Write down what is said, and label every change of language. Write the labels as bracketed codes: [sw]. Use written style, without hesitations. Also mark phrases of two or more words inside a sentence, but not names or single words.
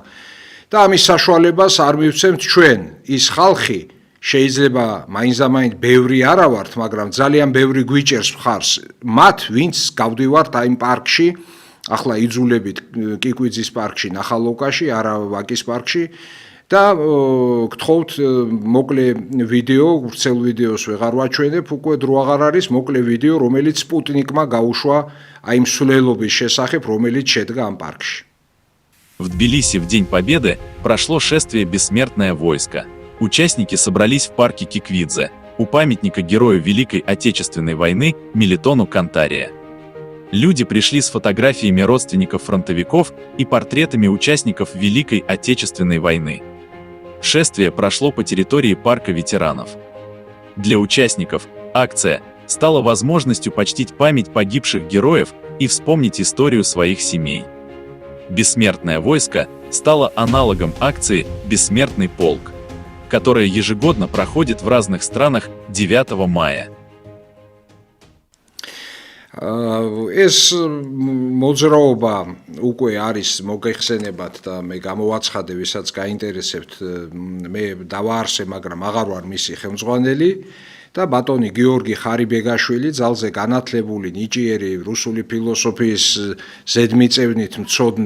[ka] და ამის საშუალებას არ მივცემთ ჩვენ, ის ხალხი, შეიძლება მაინც-ამაინც ბევრი არა ვართ, მაგრამ ძალიან ბევრი გვიჭერს მხარს მათ, ვინც გავდივართ აი პარკში, ახლა იძულებით კიკვიძის პარკში, ნახალოვკაში, არა ვაკის პარკში და გთხოვთ მოკლე ვიდეო, ვრცელ ვიდეოს ვეღარ ვაჩვენებ, უკვე დრო აღარ არის, მოკლე ვიდეო, რომელიც სპუტნიკმა გაუშვა აი მსვლელობის შესახებ, რომელიც შედგა ამ პარკში. [ru] В Тбилиси в День Победы прошло шествие «Бессмертное войско». Участники собрались в парке Киквидзе, у памятника герою Великой Отечественной войны Мелитону Кантария. Люди пришли с фотографиями родственников фронтовиков и портретами участников Великой Отечественной войны. Шествие прошло по территории парка ветеранов. Для участников акция стала возможностью почтить память погибших героев и вспомнить историю своих семей. «Бессмертное войско» стало аналогом акции «Бессмертный полк», которая ежегодно проходит в разных странах 9 мая. [ka] ეს მოძრაობა უკვე არის მოგეხსენებათ და მე გამოვაცხადე, ვისაც გაინტერესებთ, მე დავაარსე, მაგრამ აღარ ვარ მისი ხელმძღვანელი და ბატონი გიორგი ხარიბეგაშვილი, ძალზე განათლებული, ნიჭიერი რუსული ფილოსოფიის ზედმიწევნით მცოდნე